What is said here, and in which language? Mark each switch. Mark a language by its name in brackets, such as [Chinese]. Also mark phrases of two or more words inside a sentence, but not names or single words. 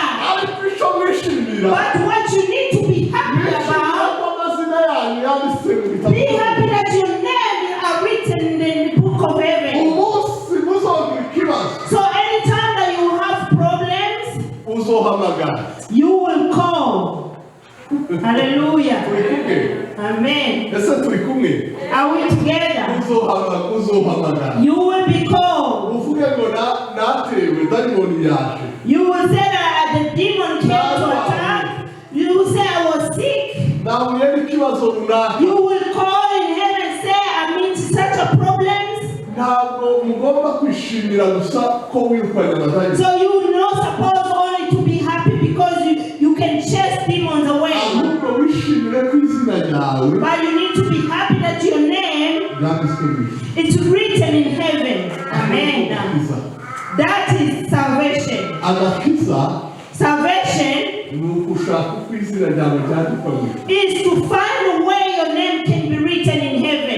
[English] But what you need to be happy about, be happy that your name are written in the book of heaven. So anytime that you have problems, [Kinyarwanda] uzohamagara. [English] You will call. Hallelujah. Amen. [Kinyarwanda] Ese turi kumwe? [English] Are we together? [Kinyarwanda] Uzohamagara. [English] You will be called. [Kinyarwanda] Uvuge ngo natewe dayimoni yaje. [English] You will say that the demon came to attack. You will say I was sick. [Kinyarwanda] Nahuye n'ikibazo runaka. [English] You will call in heaven and say I'm in such a problems. [Kinyarwanda] Ntabwo mugomba kwishimira gusa ko wirukanye abadayimoni. [English] So you will not supposed only to be happy because you can chase demons away. [Kinyarwanda] Ahubwo wishimire ku izina ryawe. [English] But you need to be happy that your name is written in heaven. Amen. That is salvation. [Kinyarwanda] Agakiza. [English] Salvation is to find a way your name can be written in heaven.